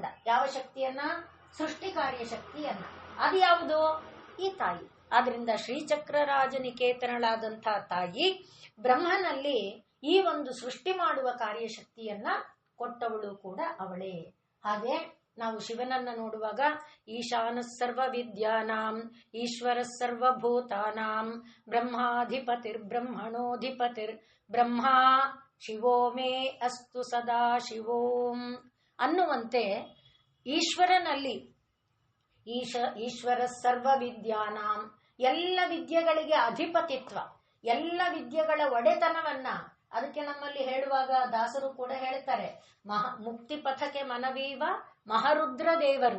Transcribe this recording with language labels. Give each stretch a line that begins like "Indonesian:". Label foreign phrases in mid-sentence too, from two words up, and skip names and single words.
Kannada: ಯಾವ ಶಕ್ತಿಯನ್ನ? ಸೃಷ್ಟಿ ಕಾರ್ಯ ಶಕ್ತಿಯನ್ನ. ಅದು ಯಾವುದು? ಈ ತಾಯಿ. ಆದ್ರಿಂದ ಶ್ರೀಚಕ್ರರಾಜನಿಕೇತನಳಾದಂತಹ ತಾಯಿ ಬ್ರಹ್ಮನಲ್ಲಿ ಈ ಒಂದು ಸೃಷ್ಟಿ ಮಾಡುವ ಕಾರ್ಯಶಕ್ತಿಯನ್ನ ಕೊಟ್ಟವಳು ಕೂಡ ಅವಳೇ. ಹಾಗೆ ನಾವು ಶಿವನನ್ನ ನೋಡುವಾಗ
Sanskrit: ಈಶಾನ ಸರ್ವ ವಿದ್ಯಾನಾಂ ಈಶ್ವರ ಸರ್ವಭೂತಾನಾಂ ಬ್ರಹ್ಮಾಧಿಪತಿರ್ ಬ್ರಹ್ಮಣೋಧಿಪತಿರ್ ಬ್ರಹ್ಮ ಶಿವೋ ಮೇ ಅಸ್ತು ಸದಾ ಶಿವೋಂ
Kannada: ಅನ್ನುವಂತೆ ಈಶ್ವರನಲ್ಲಿ
Sanskrit: ಈಶ್ವರ ಸರ್ವ ವಿದ್ಯಾನಾಂ
Kannada: ಎಲ್ಲ ವಿದ್ಯೆಗಳಿಗೆ ಅಧಿಪತಿತ್ವ, ಎಲ್ಲ ವಿದ್ಯೆಗಳ ಒಡೆತನವನ್ನ. ಅದಕ್ಕೆ ನಮ್ಮಲ್ಲಿ ಹೇಳುವಾಗ ದಾಸರು ಕೂಡ ಹೇಳ್ತಾರೆ, ಮುಕ್ತಿ ಪಥಕ್ಕೆ ಮನವೀವ ಮಹಾರುದ್ರ ದೇವರು.